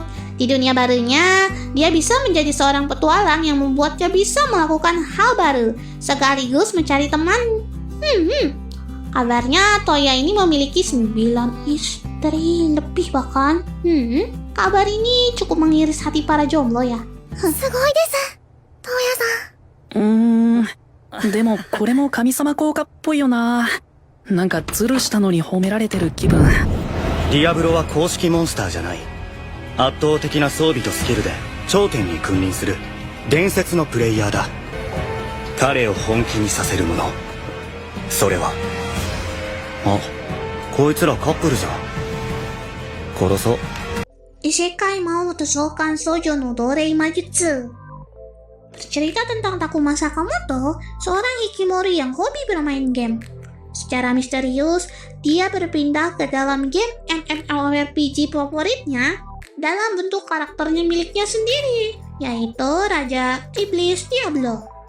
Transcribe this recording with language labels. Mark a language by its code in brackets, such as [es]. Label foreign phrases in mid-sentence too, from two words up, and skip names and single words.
[id] Di dunia barunya, dia bisa menjadi seorang petualang yang membuatnya bisa melakukan hal baru, sekaligus mencari teman. Kabarnya Toya ini memiliki 9 istri lebih bahkan. Kabar ini cukup mengiris hati para jomblo ya. [ja] すごいですトウヤさん。でもこれも神様効果っぽいよな。なんかズルしたのに褒められてる気分。ディアブロは公式モンスターじゃない。圧倒的な装備とスキルで頂点に君臨する伝説のプレイヤーだ。彼を本気にさせるもの、それは、あ、こいつらカップルじゃん。殺そう。 [id] Isekai mau tusukan Shoujo no Dorei Majutsu. Bercerita tentang Takuma Sakamoto, seorang hikimori yang hobi bermain game. Secara misterius, dia berpindah ke dalam game MMORPG favoritnya dalam bentuk karakternya miliknya sendiri, yaitu Raja Iblis Diablo.